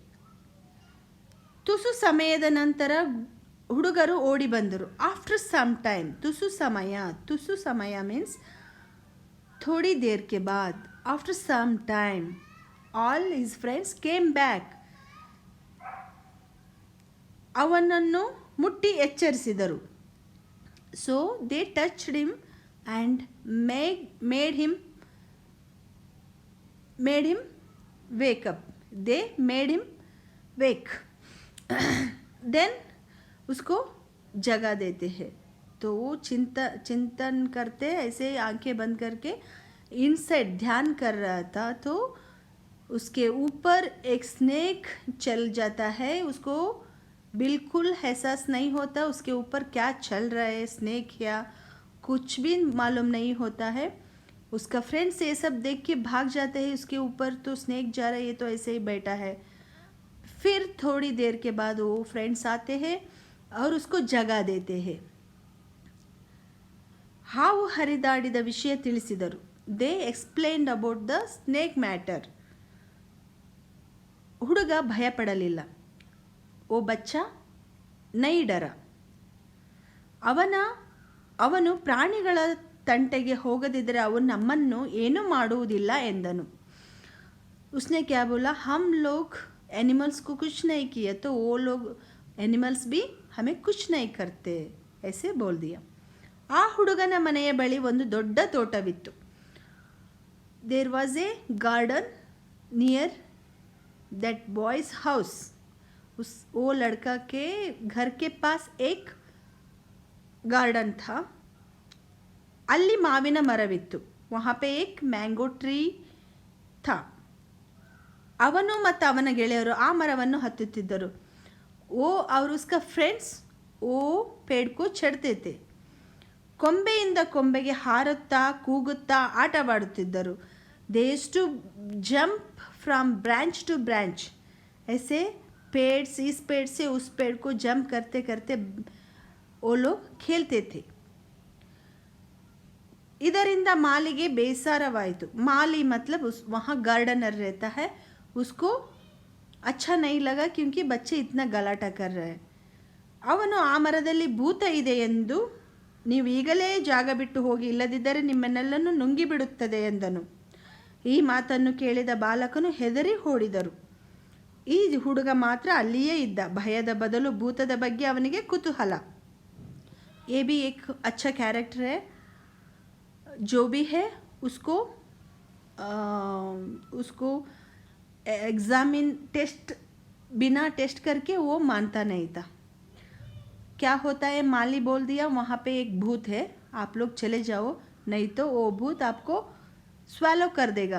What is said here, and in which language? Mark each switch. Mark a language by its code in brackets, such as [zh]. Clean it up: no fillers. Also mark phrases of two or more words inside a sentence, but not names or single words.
[kn] ತುಸು ಸಮಯದ ನಂತರ ಹುಡುಗರು ಓಡಿ ಬಂದರು. [en] after some time, [kn] ತುಸು ಸಮಯ [en] ಮೀನ್ಸ್ [hi] थोड़ी देर के बाद. [en] after some time all his friends came back. [kn] ಅವನನ್ನು ಮುಟ್ಟಿ ಎಚ್ಚರಿಸಿದರು. [en] So they touched him and made him wake up. They made him wake. Then [hi] उसको जगा देते हैं. तो वो चिंतन करते ऐसे आंखें बंद करके इनसाइड ध्यान कर रहा था. तो उसके ऊपर एक स्नेक चल जाता है. उसको बिल्कुल एहसास नहीं होता उसके ऊपर क्या चल रहा है, स्नेक या कुछ भी मालूम नहीं होता है. उसका फ्रेंड्स ये सब देख के भाग जाते हैं. उसके ऊपर तो स्नेक जा रहा है, ये तो ऐसे ही बैठा है. फिर थोड़ी देर के बाद वो फ्रेंड्स आते हैं और उसको जगा देते हैं. [kn] ಹಾವು ಹರಿದಾಡಿದ ವಿಷಯ ತಿಳಿಸಿದರು. [en] they explained about the snake matter. [kn] ಹುಡುಗ ಭಯಪಡಲಿಲ್ಲ. [hi] ओ बच्चा नहीं डरा. [kn] ಅವನು ಪ್ರಾಣಿಗಳ ತಂಟೆಗೆ ಹೋಗದಿದ್ದರೆ ಅವು ನಮ್ಮನ್ನು ಏನೂ ಮಾಡುವುದಿಲ್ಲ ಎಂದನು. [hi] उसने क्या बोला, हम लोग एनिमल्स को कुछ नहीं किया तो वो लोग एनिमल्स भी हमें कुछ नहीं करते, ऐसे बोल दिया. [kn] ಆ ಹುಡುಗನ ಮನೆಯ ಬಳಿ ಒಂದು ದೊಡ್ಡ ತೋಟವಿತ್ತು. [en] there was a garden near that boy's house. [hi] वो लड़का के घर के पास एक गार्डन था. [kn] ಅಲ್ಲಿ ಮಾವಿನ ಮರವಿತ್ತು. [hi] वहाँ पे एक [en] mango tree [hi] था. [kn] ಅವನು ಮತ್ತು ಅವನ ಗೆಳೆಯರು ಆ ಮರವನ್ನು ಹತ್ತುತ್ತಿದ್ದರು. [hi] ಓ और उसका फ्रेंड्स वो पेड़ को चढ़ते थे. [kn] ಕೊಂಬೆಯಿಂದ ಕೊಂಬೆಗೆ ಹಾರುತ್ತಾ ಕೂಗುತ್ತಾ ಆಟವಾಡುತ್ತಿದ್ದರು. [en] they used to jump from branch to branch. [hi] ऐसे पेड़ से इस पेड़ से उस पेड़ को जंप करते करते वो लोग खेलते थे. [kn] ಇದರಿಂದ ಮಾಲಿಗೆ ಬೇಸರವಾಯಿತು. [hi] ಮಾಲಿ मतलब वहाँ गार्डनर रहता है, उसको अच्छा नहीं लगा क्योंकि बच्चे इतना गलाटा कर रहे हैं. [kn] ಅವನು ಆ ಮರದಲ್ಲಿ ಭೂತ ಇದೆ ಎಂದು, ನೀವು ಈಗಲೇ ಜಾಗ ಬಿಟ್ಟು ಹೋಗಿ, ಇಲ್ಲದಿದ್ದರೆ ನಿಮ್ಮನ್ನೆಲ್ಲನ್ನು ನುಂಗಿಬಿಡುತ್ತದೆ ಎಂದನು. ಈ ಮಾತನ್ನು ಕೇಳಿದ ಬಾಲಕನು ಹೆದರಿ ಓಡಿದರು. ಈ ಹುಡುಗ ಮಾತ್ರ ಅಲ್ಲಿಯೇ ಇದ್ದ. ಭಯದ ಬದಲು ಭೂತದ ಬಗ್ಗೆ ಅವನಿಗೆ ಕುತೂಹಲ. [hi] ये भी एक अच्छा कैरेक्टर है. जो भी है उसको [en] examine test [hi] बिना टेस्ट करके वो मानता नहीं था. क्या होता है, माली बोल दिया वहाँ पे एक भूत है, आप लोग चले जाओ, नहीं तो वो भूत आपको स्वैलो कर देगा.